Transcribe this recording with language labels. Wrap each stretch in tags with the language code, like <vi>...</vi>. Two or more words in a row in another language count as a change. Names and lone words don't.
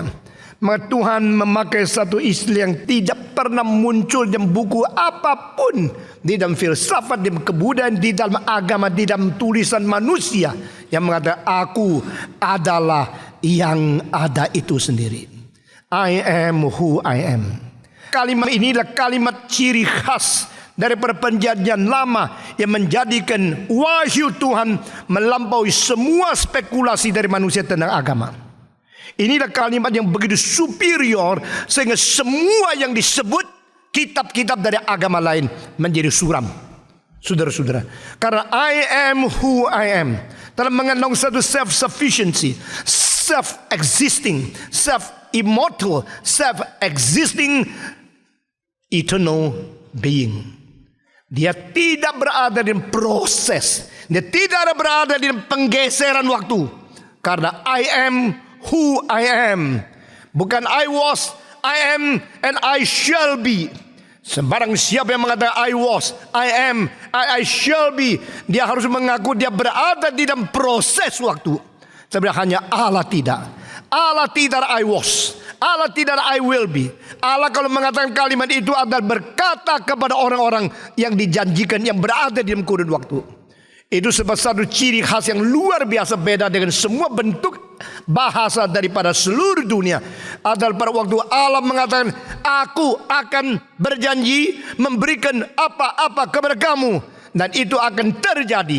<id>Maka Tuhan memakai satu istilah yang tidak pernah muncul dalam buku apapun, di dalam filsafat, di dalam kebudayaan, di dalam agama, di dalam tulisan manusia, yang mengatakan aku adalah yang ada itu sendiri.</id> <en>I am who I am.</en> <id>Kalimat inilah kalimat ciri khas daripada perjanjian lama yang menjadikan wahyu Tuhan melampaui semua spekulasi dari manusia tentang agama. Inilah kalimat yang begitu superior sehingga semua yang disebut kitab-kitab dari agama lain menjadi suram. Saudara-saudara, karena</id> <en>I am who I am</en> <id>telah mengandung satu</id> <en>self-sufficiency, self-existing, self-immortal, self-existing, eternal being.</en> <id>Dia tidak berada di proses, dia tidak berada di penggeseran waktu.</id> <en>Karena I am who I am, bukan I was, I am, and I shall be.</en> <id>Sembarang siapa yang mengatakan</id> <en>I was, I am, I shall be,</en> <id>dia harus mengaku dia berada di dalam proses waktu. Sebenarnya hanya Allah tidak. Allah tidak</id> <en>I was,</en> <id>Allah tidak</id> <en>I will be.</en> <id>Allah kalau mengatakan kalimat itu adalah berkata kepada orang-orang yang dijanjikan, yang berada di dalam kurun waktu. Itu sebab satu ciri khas yang luar biasa beda dengan semua bentuk bahasa daripada seluruh dunia adalah pada waktu Allah mengatakan, aku akan berjanji memberikan apa-apa kepada kamu, dan itu akan terjadi.</id>